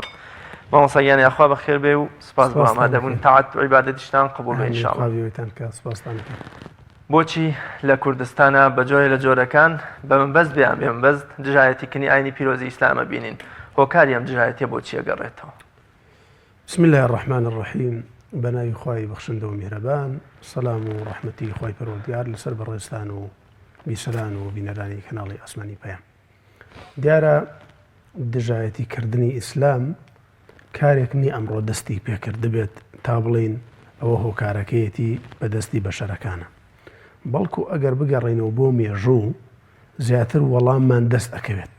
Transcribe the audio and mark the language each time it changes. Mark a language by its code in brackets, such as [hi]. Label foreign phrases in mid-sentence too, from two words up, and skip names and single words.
[ckb] مامۆستا گیانی ئاخوا بەخێر بێ و سپاس بۆ ئامادەبوون تاعەت و عیبادەتیشتان قبوڵ بێ ئینشاءڵڵا. بۆچی لە کوردستانە بە جۆرێ لە جۆرەکان بەمەبەست بێیان بێمەبەست دژایەتیکردنی ئاینی پیرۆزی ئیسلامە بینین؟ هۆکاری ئەم دژایەتیە بۆچی ئەگەڕێتەوە؟ [ar] بسم الله الرحمن الرحیم. [ckb] بەناوی خوای بەخشندە و میهرەبان، سەلام و ڕەحمەتی خوای پەروەردگار لەسەر بەڕێستان و بیسەران و بینەرانی کەناڵی ئاسمانی پەیام. دیارە دژایەتیکردنی ئیسلام کارێک نی ئەمڕۆ دەستی پێکرد بێت تا بڵین ئەوە هۆکارەکەیەتی بەدەستی بەشەرەکانە، بەڵکو ئەگەر بگەڕێنەوە بۆ مێژوو زیاتر وەڵاممان دەست ئەکەوێت.